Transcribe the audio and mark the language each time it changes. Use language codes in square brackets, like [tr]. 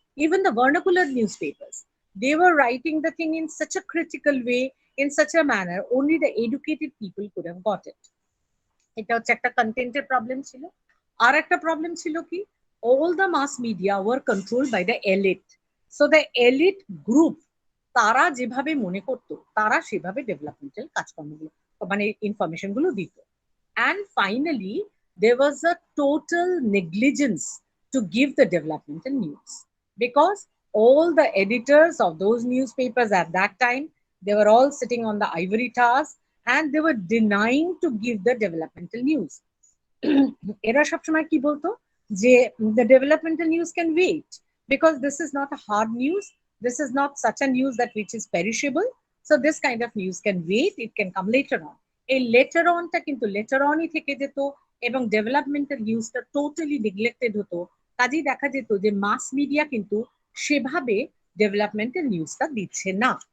[en] Even the vernacular newspapers, they were writing the thing in such a critical way, in such a manner, only the educated people could have got it. [bn] এটা হচ্ছে একটা কন্টেন্টের problem ছিল. আর একটা problem ছিল কি, [en] all the mass media were controlled by the elite. So the elite group, [bn] তারা যেভাবে মনে করতো তারা সেভাবে ডেভেলপমেন্টাল কাজকর্মগুলো মানে ইনফরমেশন গুলো দিত. [en] And finally, there was a total negligence to give the developmental news because all the editors of those newspapers at that time, they were all sitting on the ivory towers and they were denying to give the developmental news. [bn] এরা সবসময় কি বলতো যে [en] the developmental news can wait because this is not a hard news, this is not such a news that which is perishable, so this kind of news can wait, it can come later on. [bn] এই letter অনটা কিন্তু letter অনই থেকে যেত এবং developmental নিউজটা totally neglected হতো. কাজেই দেখা যেত যে মাস মিডিয়া কিন্তু সেভাবে ডেভেলপমেন্টাল নিউজটা দিচ্ছে না.